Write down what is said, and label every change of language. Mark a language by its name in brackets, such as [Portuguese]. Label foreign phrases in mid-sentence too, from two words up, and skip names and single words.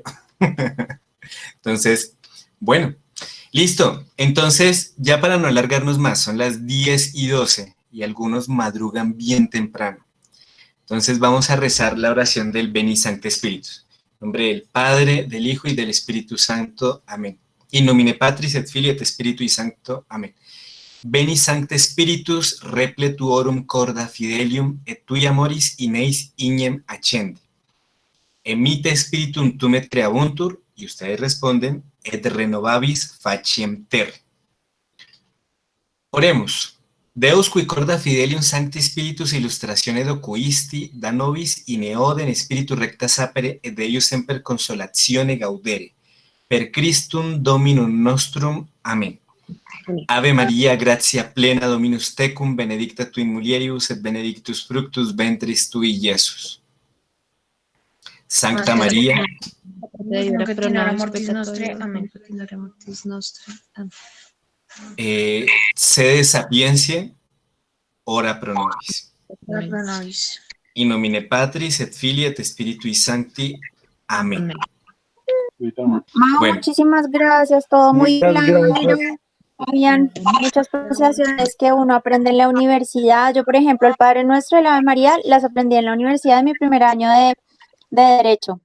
[Spanish] Entonces, bueno, listo. Entonces, ya para no alargarnos más, son las 10:12 y algunos madrugan bien temprano. Entonces vamos a rezar la oración del Veni Sancte Spiritus. En nombre del Padre, del Hijo y del Espíritu Santo. Amén. [Latin] In nomine Patris et Filii et Spiritui Sancto. [Spanish] Amén. [Latin] Veni Sancte Spiritus, repletuorum corda fidelium, et tui amoris in eis ignem accende. Emite spiritum tum et creabuntur, [Spanish] y ustedes responden, [Latin] et renovabis faciem terre. Oremos. Deus qui corda fidelium sancti spiritus illustratione docuisti, da nobis in eodem spiritu recta sapere, et Deus semper consolatione gaudere. Per Christum Dominum nostrum. [Spanish] Amén. [Latin] Ave María, gratia plena, Dominus tecum, benedicta tu in mulieribus, et benedictus fructus ventris tui, Iesus. Sancta María, Que tiene la mortis nostre. Amén. sede sapientia, ora pro nobis. In nomine Patris et Filii et Spiritui Sancti. [Spanish] Amén. Mau, Bueno. muchísimas gracias, todo muy Muchas claro. gracias. Habían muchas pronunciaciones que uno aprende en la universidad. Yo, por ejemplo, el Padre Nuestro y la Ave María las aprendí en la universidad en mi primer año de Derecho.